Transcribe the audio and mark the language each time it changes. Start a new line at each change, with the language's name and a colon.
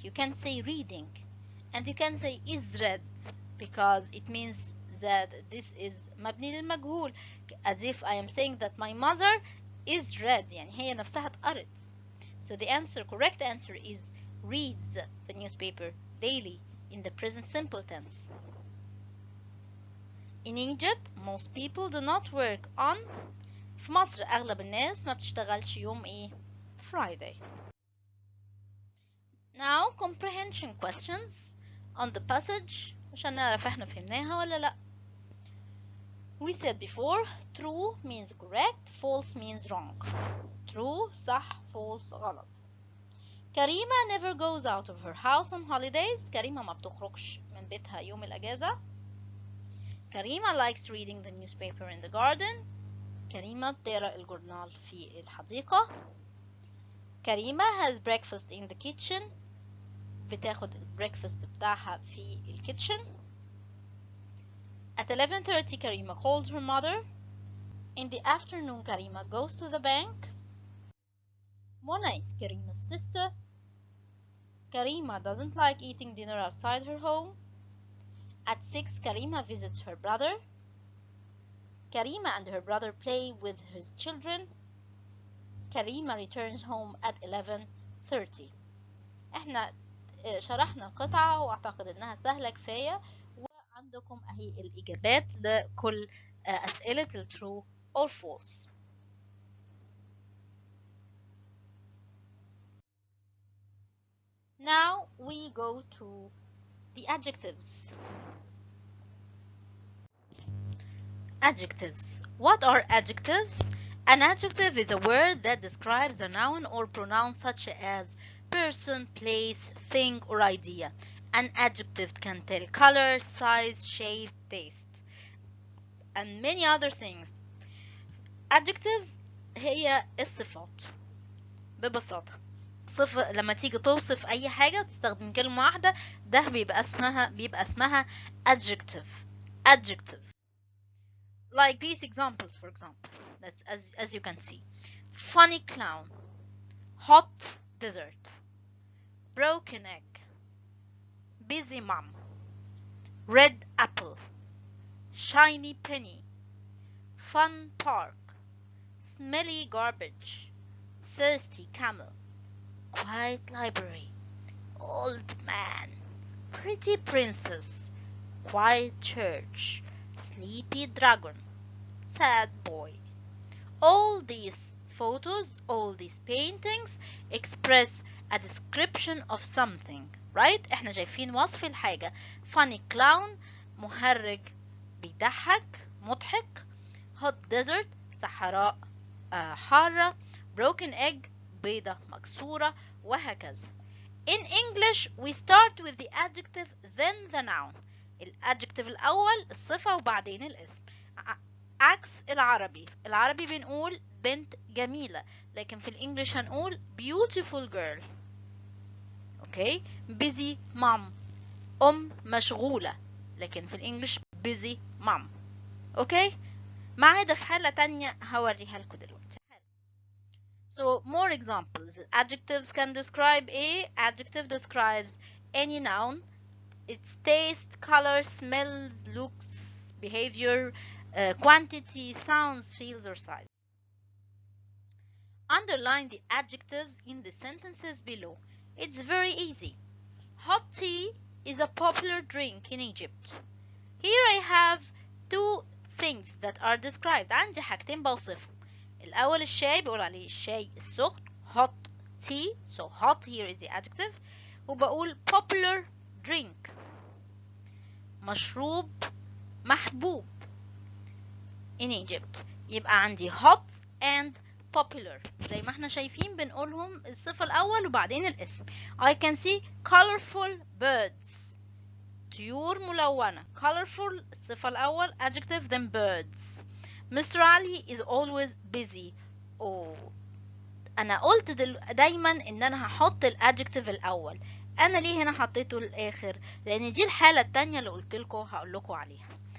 English: You can say reading, and you can say is read because it means that this is
Arabic: مبني للمجهول,
English: as if I am saying that my mother is read,
Arabic: يعني هي نفسها اتقرت.
English: So the correct answer is reads the newspaper daily in the present simple tense. In Egypt, most people do not work on.
Arabic: في مصر أغلب الناس ما بتشتغلش يوم إيه؟
English: Friday. Now comprehension questions on the passage
Arabic: عشان نعرف احنا فهمناها ولا لا.
English: We said before, true means correct, false means wrong. True
Arabic: صح,
English: false
Arabic: غلط.
English: Karima never goes out of her house on holidays.
Arabic: كريمة ما بتخرجش من بيتها يوم الأجازة.
English: Karima likes reading the newspaper in the garden.
Arabic: كريمة بتقرأ الجورنال في الحديقة.
English: كريمة has breakfast in the kitchen.
Arabic: بتاخد البريكفاست بتاعها في الكيتشن.
English: At 11:30 Karima calls her mother. In the afternoon Karima goes to the bank. Mona is Karima's sister. Karima doesn't like eating dinner outside her home. At 6 Karima visits her brother. Karima and her brother play with his children. Karima returns home at 11:30.
Arabic: احنا شرحنا القطعة واعتقد انها سهلة كفاية، وعندكم اهي الاجابات لكل اسئلة ال
English: true or false. Now we go to the adjectives. Adjectives. What are adjectives? An adjective is a word that describes a noun or pronoun such as person, place, thing, or idea. An adjective can tell color, size, shape, taste, and many other things. Adjectives
Arabic: هي الصفات ببساطة. صفة لما تيجي توصف أي حاجة تستخدم كلمة واحدة، ده بيبقى اسمها adjective.
English: Adjective. Like these examples, for example. That's as you can see. Funny clown. Hot desert. Broken egg. Busy mom. Red apple. Shiny penny. Fun park. Smelly garbage. Thirsty camel. Quiet library. Old man. Pretty princess. Quiet church. Sleepy dragon. Sad boy. All these photos, all these paintings express a description of something, right?
Arabic: احنا شايفين وصف الحاجة.
English: Funny clown
Arabic: مهرج بيضحك مضحك.
English: Hot desert
Arabic: صحراء حارة.
English: Broken egg
Arabic: بيضة مكسورة، وهكذا.
English: In English we start with the adjective then the noun.
Arabic: الادجكتيف الأول الصفة وبعدين الاسم، عكس العربي بنقول بنت جميلة، لكن في الإنجليش هنقول
English: beautiful girl. okay. busy mom
Arabic: مشغولة، لكن في الإنجليش busy mom.
English: okay.
Arabic: ما عدا في حالة تانية هوريها لكم دلوقتي.
English: So more examples. Adjectives can describe adjective describes any noun, its taste, color, smells, looks, behavior, quantity, sounds, feels, or size. Underline the adjectives in the sentences below. It's very easy. Hot tea is a popular drink in Egypt. Here I have two things that are described.
Arabic: عندي حاجتين بوصفهم. الأول الشاي، بقول عليه الشاي السخن
English: hot tea. So hot here is the adjective.
Arabic: وبقول
English: popular drink،
Arabic: مشروب محبوب
English: in Egypt.
Arabic: يبقى عندي
English: hot and popular.
Arabic: زي ما احنا شايفين بنقولهم الصفة الأول وبعدين الاسم.
English: I can see colorful birds.
Arabic: طيور ملونة.
English: colorful
Arabic: الصفة الأول
English: adjective then birds. Mr. Ali is always busy.
Arabic: أنا قلت دايما إن أنا هحط الادجكتيف الأول. أنا ليه هنا حطيته الآخر؟ لأن دي الحالة التانية اللي هقولكوا عليها.